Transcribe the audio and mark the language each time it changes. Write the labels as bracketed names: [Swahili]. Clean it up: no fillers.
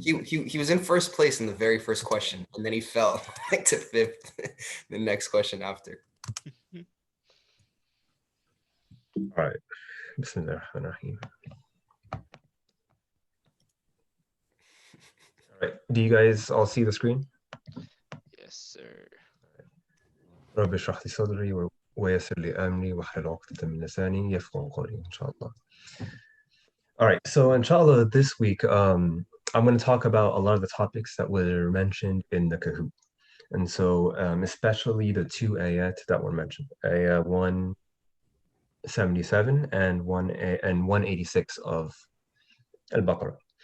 [English] He was in first place in the very first question, and then he fell like to fifth the next question after. All right. Bismillahirrahmanirrahim. All right. Do you guys all see the screen? Yes, sir. [Arabic] رب اشرح لي صدري ويسر لي أمري واحلل عقدة من لساني يفقهوا قولي إن شاء الله. [English] All right, so inshallah this week I'm going to talk about a lot of the topics that were mentioned in the Kahoot. And so especially the two ayat that were mentioned, ayah 177 and 186 of Al-Baqarah.